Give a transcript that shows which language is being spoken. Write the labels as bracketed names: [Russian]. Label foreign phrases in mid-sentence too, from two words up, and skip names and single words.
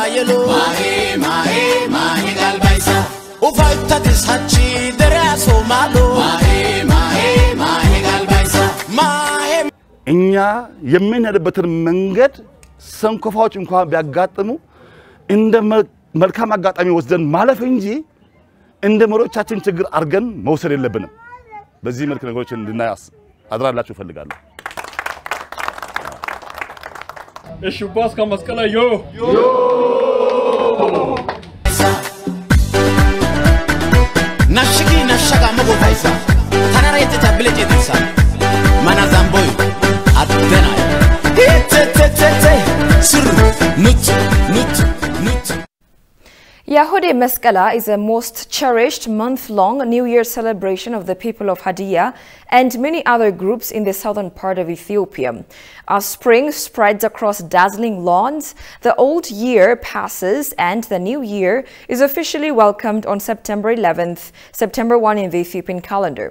[Hadiyya] yelo mahe galbaisa ufaita dishachi deraso malo mahe galbaisa mahe [Amharic] እኛ የምንሄድበትን መንገድ ሰንኮፋዎች እንኳን ቢያጋጥሙ እንደ መልካም አጋጣሚ ወስደን ማለፍ እንጂ እንደ መሮቻችን ችግር አርገን መውሰድ የለብንም። በዚህ መልኩ ነገሮችን እንድናያስ አድራላችሁ ፈልጋለሁ። [Hadiyya] እሺ ባስካ መስቀላ ዮ ናሽጊ ናሻጋ መጎፋይሳ ተናራይተ ታብለጭ የተሳ ማናዛምቦይ አደና ቴቴቴቴ ስር ኑት [English] Yahode Meskela is a most cherished month-long New Year celebration of the people of Hadiyya and many other groups in the southern part of Ethiopia. As spring spreads across dazzling lawns, the old year passes and the new year is officially welcomed on September 11th, September 1 in the Ethiopian calendar.